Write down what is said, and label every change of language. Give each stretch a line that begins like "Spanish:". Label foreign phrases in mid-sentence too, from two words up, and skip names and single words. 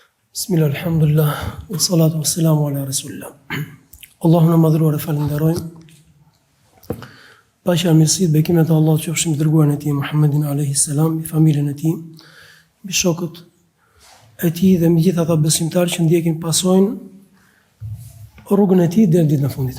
Arabic: بسم الله، الحمد لله، والصلاة والسلام على رسول الله.
Albanian: Allahun e madhruar e falenderojmë. Paqja, mirësitë, bekimet e Allahut qofshin mbi dërguarin e tij Muhammedin
Arabic: عليه السلام,
Albanian: mbi familjen e tij, mbi shokët e tij dhe mbi gjithë ata besimtarë që ndjekin pasojnë rrugën e tij deri në ditën e fundit.